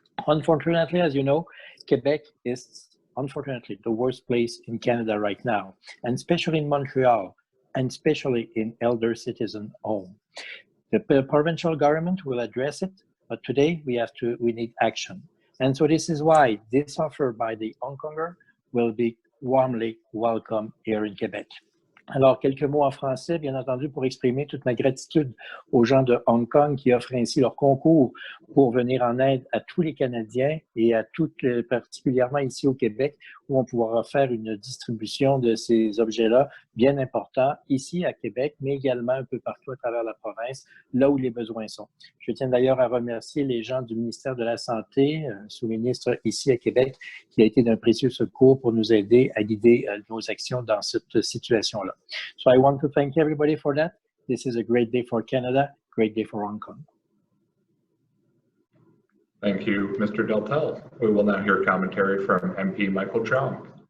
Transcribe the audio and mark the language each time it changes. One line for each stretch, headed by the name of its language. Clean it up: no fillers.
English: Unfortunately, as you know, Quebec is unfortunately the worst place in Canada right now, and especially in Montreal, and especially in elder citizen home. The provincial government will address it, but today we need action. And so this is why this offer by the Hong Konger will be warmly welcome here in Quebec.
French: Alors, quelques mots en français, bien entendu, pour exprimer toute ma gratitude aux gens de Hong Kong qui offrent ainsi leur concours pour venir en aide à tous les Canadiens et à toutes, particulièrement ici au Québec, où on pourra faire une distribution de ces objets-là bien importants ici à Québec, mais également un peu partout à travers la province, là où les besoins sont. Je tiens d'ailleurs à remercier les gens du ministère de la Santé, sous-ministre ici à Québec, qui a été d'un précieux secours pour nous aider à guider nos actions dans cette situation-là.
English: So I want to thank everybody for that. This is a great day for Canada, great day for Hong Kong. Thank you, Mr. Deltel. We will now hear commentary from MP Michael Chong.